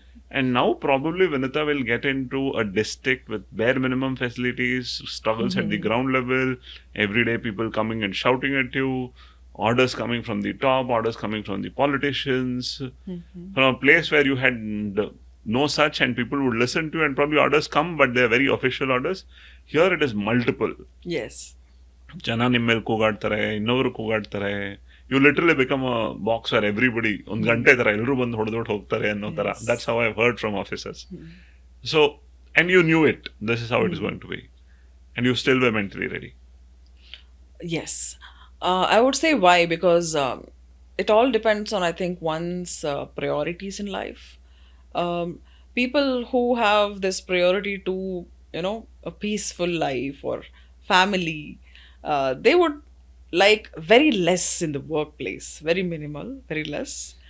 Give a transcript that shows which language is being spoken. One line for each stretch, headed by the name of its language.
English: And now probably Vinutha will get into a district with bare minimum facilities, struggles at the ground level, everyday people coming and shouting at you, orders coming from the top, orders coming from the politicians, from a place where you had no such and people would listen to and probably orders come, but they're very official orders. Here it is multiple. Yes.
Kannada: ಜನ ನಿಮ್ಮ ಮೇಲೆ ಕೂಗಾಡ್ತಾರೆ, ಇನ್ನೊಬ್ರು ಕೂಗಾಡ್ತಾರೆ.
English: you literally become a box where everybody
Kannada: ಒಂದು ಗಂಟೆ ತರ ಎಲ್ಲರೂ ಬಂದು ಹೊಡೆದೊಟ್ಟು ಹೋಗ್ತಾರೆ ಅನ್ನೋ ತರ.
English: That's how I heard from officers. So and you knew it, this is how it is going to be, and you still were mentally ready. Yes. I would say why, because it all depends on, I think, one's priorities in life. Um, People who have this priority to, a peaceful life or family, they would like very less in the workplace, very minimal, very less.